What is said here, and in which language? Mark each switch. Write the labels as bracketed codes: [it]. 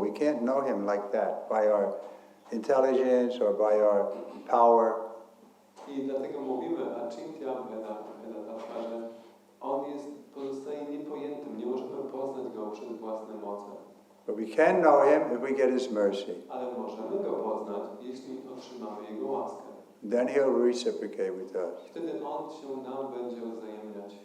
[en] We can't know Him like that by our intelligence or by our power. [pl] I dlatego mówimy Achintya Vedata, że On pozostaje niepojętym, nie możemy poznać Go przez własne moce. [en] But we can know Him if we get His mercy. [pl] Ale możemy Go poznać, jeśli otrzymamy Jego łaskę. [en] Then He'll reciprocate with us. [pl] Wtedy On się nam będzie wzajemniać.